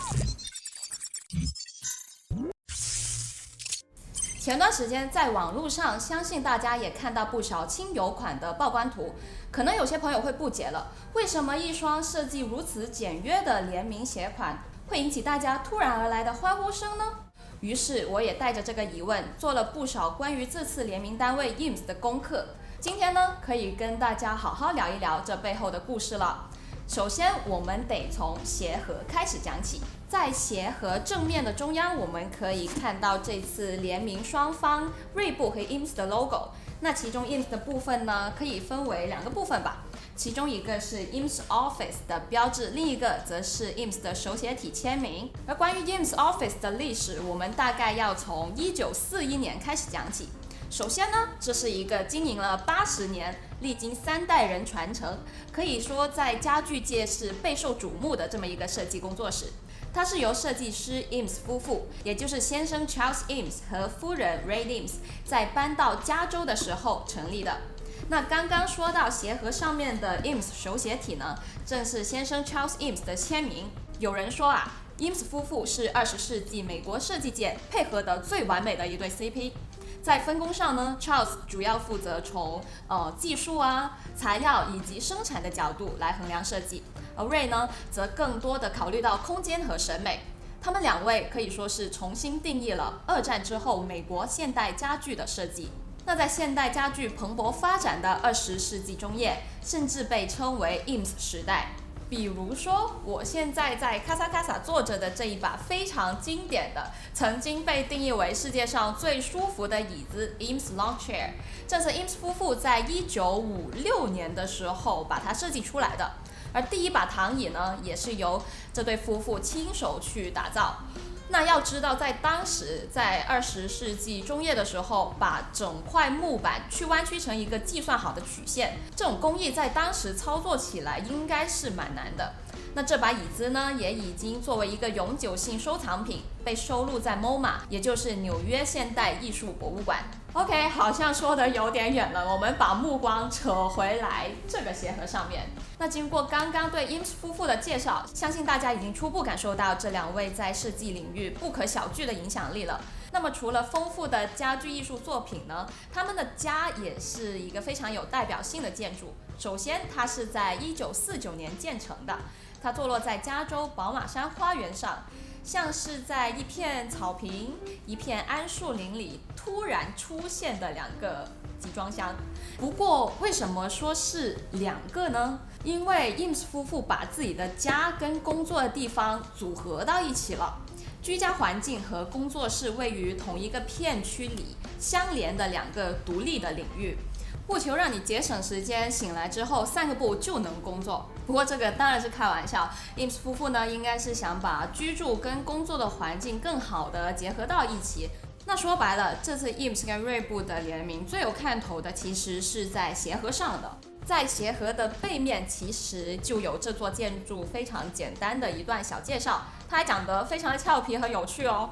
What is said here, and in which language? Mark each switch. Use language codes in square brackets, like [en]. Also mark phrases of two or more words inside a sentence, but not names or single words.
[zh] 前段時間在網絡上，相信大家也看到不少輕油款的曝光圖，可能有些朋友會不解了，為什麼一雙設計如此簡約的聯名鞋款會引起大家突然而來的歡呼聲呢？於是我也帶着這個疑問，做了不少關於這次聯名單位 IMS 的功課。今天呢，可以跟大家好好聊一聊這背後的故事了。首先，我們得從鞋盒開始講起。在鞋盒正面的中央，我們可以看到這次聯名雙方 Reebok 和 IMS 的 logo。那其中 IMS 的部分呢，可以分為兩個部分吧。其中一個是 IMS Office 的標誌，另一個則是 IMS 的手寫體簽名。而關於 IMS Office 的歷史，我們大概要從1941年開始講起。首先呢，這是一個經營了80年，歷經3代人傳承，可以說在家具界是備受矚目的這麼一個設計工作室。它是由設計師 IMS 夫婦，也就是先生 Charles IMS 和夫人 Ray IMS 在搬到加州的時候成立的。那剛剛說到鞋盒上面的 IMS 手寫體呢，正是先生 Charles IMS 的簽名。有人說啊，IMS 夫婦是20世紀美國設計界配合得最完美的一對 CP。在分工上呢 ，Charles 主要負責從技術啊、材料以及生產的角度來衡量設計，而 Ray 呢，則更多的考慮到空間和審美。他們兩位可以說是重新定義了2戰之後美國現代家具的設計。那在現代家具蓬勃發展的20世紀中葉，甚至被稱為 IMS 時代。比如說，我現在在 Casa Casa 坐着的這一把非常經典的，曾經被定義為世界上最舒服的椅子 IMS Long Chair， 正是 IMS 夫婦在1956年的時候把它設計出來的。而第一把躺椅呢，也是由這對夫婦親手去打造。那要知道，在當時，在20世紀中葉的時候，把整塊木板去彎曲成一個計算好的曲線，這種工藝在當時操作起來應該是蠻難的。那這把椅子呢，也已經作為一個永久性收藏品，被收錄在 MoMA， 也就是紐約現代藝術博物館。OK， 好像說得有點遠了，我們把目光扯回來這個鞋盒上面。那經過剛剛對 IMS 夫婦的介紹，相信大家已經初步感受到這兩位在設計領域不可小覷的影響力了。那麼除了豐富的家具藝術作品呢，他們的家也是一個非常有代表性的建築。首先，它是在1949年建成的，它坐落在加州寶馬山花園上，像是在一片草坪、一片桉樹林裡突然出現的兩個集裝箱。不過，為什麼說是兩個呢？因為 IMS 夫婦把自己的家跟工作的地方組合到一起了。居家環境和工作室位於同一個片區裡相連的兩個獨立的領域，務求讓你節省時間，醒來之後散個步就能工作。不過這個當然是開玩笑， IMS 夫婦呢應該是想把居住跟工作的環境更好的結合到一起。那說白了，這次 IMS 跟 Reebok 的聯名最有看頭的其實是在鞋盒上的。在鞋盒的背面其實就有這座建築非常簡單的一段小介紹，它還講得非常的俏皮和有趣哦。